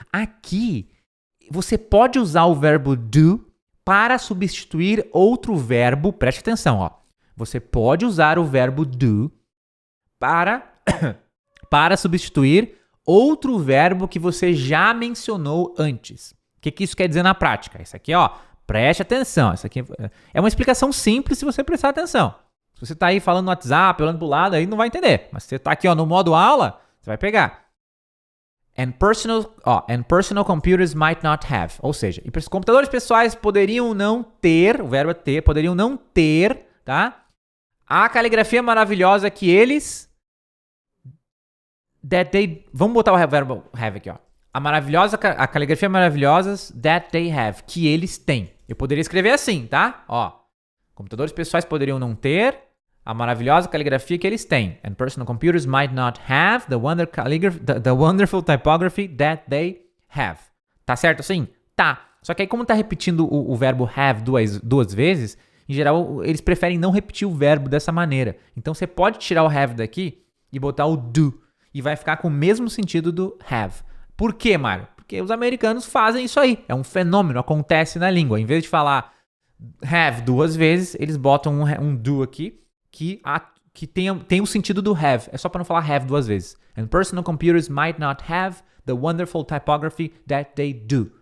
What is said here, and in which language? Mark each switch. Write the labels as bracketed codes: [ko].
[pt] Aqui, você pode usar o verbo do para substituir outro verbo, preste atenção, Você pode usar o verbo do para substituir outro verbo que você já mencionou antes. O que isso quer dizer na prática? Isso aqui, preste atenção. Isso aqui é uma explicação simples se você prestar atenção. Se Se você tá aí falando no WhatsApp, olhando pro lado, aí não vai entender. Mas se você tá aqui, ó, no modo aula, você vai pegar. [en] And personal computers might not have. [pt] Ou seja, computadores pessoais poderiam não ter, o verbo é ter, poderiam não ter, tá? A caligrafia maravilhosa que eles... Vamos botar o verbo have aqui, ó. A caligrafia maravilhosa [en] that they have, [pt] que eles têm. Eu poderia escrever assim, tá? Ó, computadores pessoais poderiam não ter a maravilhosa caligrafia que eles têm. [en] And personal computers might not have the wonderful typography that they have. [pt] Tá certo assim? Tá. Só que aí como tá repetindo o verbo have duas vezes, em geral eles preferem não repetir o verbo dessa maneira. Então você pode tirar o have daqui e botar o do. E vai ficar com o mesmo sentido do have. Por quê, Mário? Porque os americanos fazem isso aí. É um fenômeno, acontece na língua. Em vez de falar have duas vezes, eles botam um do aqui que tem o sentido do have. É só para não falar have duas vezes. [en] And personal computers might not have the wonderful typography that they do.